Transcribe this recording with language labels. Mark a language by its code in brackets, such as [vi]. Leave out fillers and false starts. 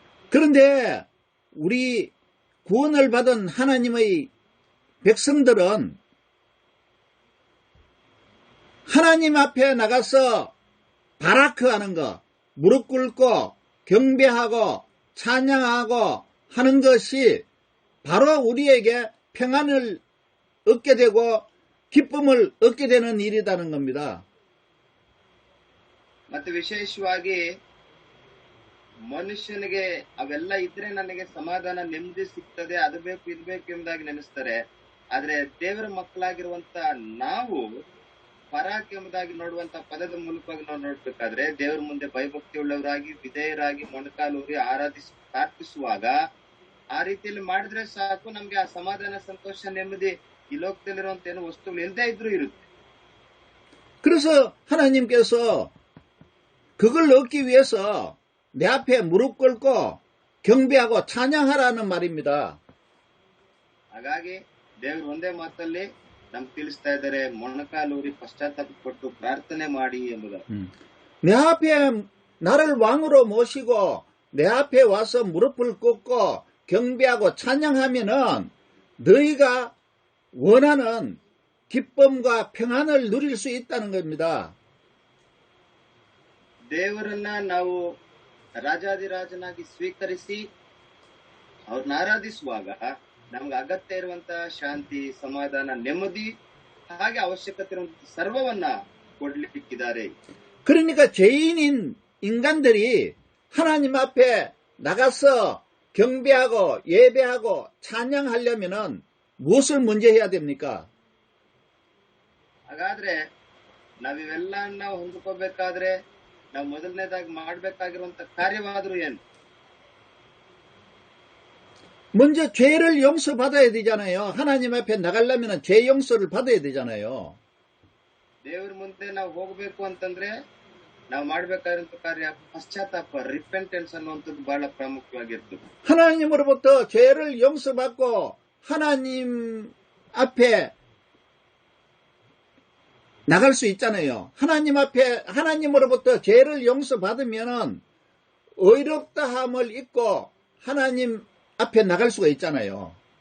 [ko] 그런데 우리 구원을 받은 하나님의 백성들은 하나님 앞에 나가서 바라크하는 것, 무릎 꿇고 경배하고 찬양하고 하는 것이 바로 우리에게 평안을 얻게 되고 기쁨을 얻게 되는 일이라는 겁니다. [kn] ಮತ್ತೆ ವಿಶೇಷವಾಗಿ ಮನುಷ್ಯನಿಗೆ ಅವೆಲ್ಲ ಇದ್ರೆ ನನಗೆ ಸಮಾಧಾನ, ನೆಮ್ಮದಿ ಸಿಗ್ತದೆ, ಅದು ಬೇಕು ಇದು ಬೇಕು ಎಂಬುದಾಗಿ ನೆನೆಸ್ತಾರೆ. ಆದ್ರೆ ದೇವರ ಮಕ್ಕಳಾಗಿರುವಂತ ನಾವು ಪರಾಕ್ ಎಂಬುದಾಗಿ ನೋಡುವಂತ ಪದದ ಮೂಲಕವಾಗಿ ನಾವು ನೋಡ್ಬೇಕಾದ್ರೆ, ದೇವರ ಮುಂದೆ ಭಯಭಕ್ತಿ ಉಳ್ಳವರಾಗಿ ವಿಧೇಯರಾಗಿ ಮೊಣಕಾಲೂರಿ ಪ್ರಾರ್ಥಿಸುವಾಗ ಆ ರೀತಿಯಲ್ಲಿ ಮಾಡಿದ್ರೆ ಸಾಕು, ನಮ್ಗೆ ಆ ಸಮಾಧಾನ, ಸಂತೋಷ, ನೆಮ್ಮದಿ 이 lok들이런 때는 वस्तु를 일대 이들어 이르. [ko] 그래서 하나님께서 그걸 얻기 위해서 내 앞에 무릎 꿇고 경배하고 찬양하라는 말입니다. [kn] ಹಾಗಾಗಿ ದೇವರು ಒಂದೇ ಮಾತಲ್ಲಿ ನಮ್ಗೆ ತಿಳಿಸ್ತಾ ಇದ್ದಾರೆ, ಮೊಣಕಾಲೂರಿ ಪಶ್ಚಾತ್ತಾಪಪಟ್ಟು ಪ್ರಾರ್ಥನೆ ಮಾಡಿ ಎಂಬುದು. [ko] 내 앞에 나를 왕으로 모시고 내 앞에 와서 무릎을 꿇고 경배하고 찬양하면은 너희가 원하는 기쁨과 평안을 누릴 수 있다는 겁니다. [kn] ದೇವರನ್ನ ನಾವು ರಾಜಾದಿರಾಜನಾಗಿ ಸ್ವೀಕರಿಸಿ ಅವ್ರನ್ನ ಆರಾಧಿಸುವಾಗ ನಮ್ಗೆ ಅಗತ್ಯ ಇರುವಂತಹ ಶಾಂತಿ, ಸಮಾಧಾನ, ನೆಮ್ಮದಿ, ಹಾಗೆ ಅವಶ್ಯಕತೆ ಇರುವಂತಹ ಸರ್ವವನ್ನ ಕೊಡ್ಲಿಕ್ಕಿದ್ದಾರೆ. [ko] 그러니까 죄인인 인간들이 하나님 앞에 나가서 경배하고 예배하고 찬양하려면은 무엇을 먼저 해야 됩니까? [kn] ಹಾಗಾದ್ರೆ ನಾವಿವೆಲ್ಲ ನಾವು ಹೊಂದ್ಕೋಬೇಕಾದ್ರೆ ನಾವು ಮೊದಲನೇದಾಗಿ ಮಾಡಬೇಕಾಗಿರುವಂತ ಕಾರ್ಯವಾದ್ರೂ ಏನು? [ko] 먼저 죄를 용서받아야 되잖아요. 하나님 앞에 나가려면 죄 용서를 받아야 되잖아요. [kn] ದೇವರ ಮುಂದೆ ನಾವು ಹೋಗಬೇಕು ಅಂತಂದ್ರೆ ನಾವು ಮಾಡಬೇಕಾಗಿರುವಂತ ಕಾರ್ಯ ಪಶ್ಚಾತ್ತಾಪ, ರಿಪೆಂಟೆನ್ಸ್ ಅನ್ನುವಂಥದ್ದು ಬಹಳ ಪ್ರಾಮುಖ್ಯವಾಗಿರ್ತದೆ. [ko] 하나님으로부터 죄를 용서받고 하나님 앞에 나갈 수 있잖아요. 하나님 앞에, 하나님으로부터 죄를 용서받으면은 의롭다함을 잊고 하나님 앞에 나갈 수가 있잖아요.